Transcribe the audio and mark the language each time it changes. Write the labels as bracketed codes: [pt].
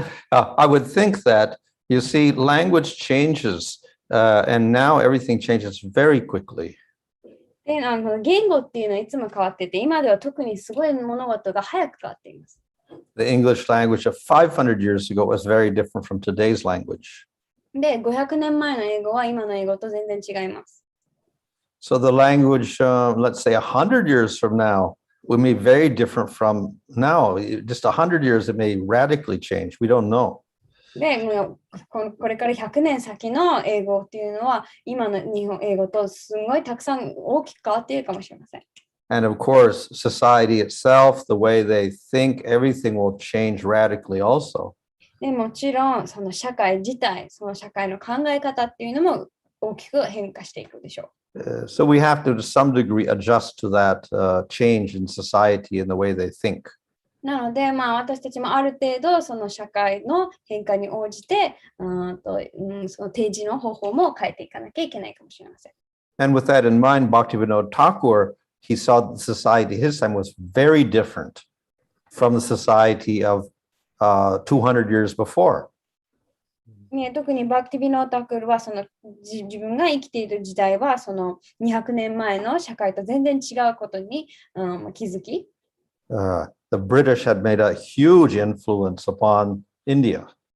[en] I would think that, you see, language changes, and now everything changes very quickly. [ja] で、言語っていうのはいつも変わってて、今では特にすごい物事が早く変わっています。 [en] The English language of 500 years ago was very different from today's language. [ja] で、500年前の英語は今の英語と全然違います。 [en] So the language, let's say 100 years from now, will be very different from now. Just 100 years, it may radically change. We don't know. [ja] で、これから100年先の英語っていうのは、今の日本英語とすごいたくさん大きく変わっているかもしれません。 [en] And of course, society itself, the way they think, everything will change radically also. [ja] でもちろん、その社会自体、その社会の考え方っていうのも大きく変化していくでしょう。 [en] So we have to some degree adjust to that change in society and the way they think. [ja] なので、私たちもある程度その社会の変化に応じて、その提示の方法も変えていかなきゃいけないかもしれません。 [en] And with that in mind, Bhaktivinoda Thakur, he saw the society his time was very different from the society of 200 years before. [ja] 特にバクティビノータクルはその自分が生きている時代はその200年前の社会と全然違うことに、気づき、 [en] The British had made a huge influence upon India.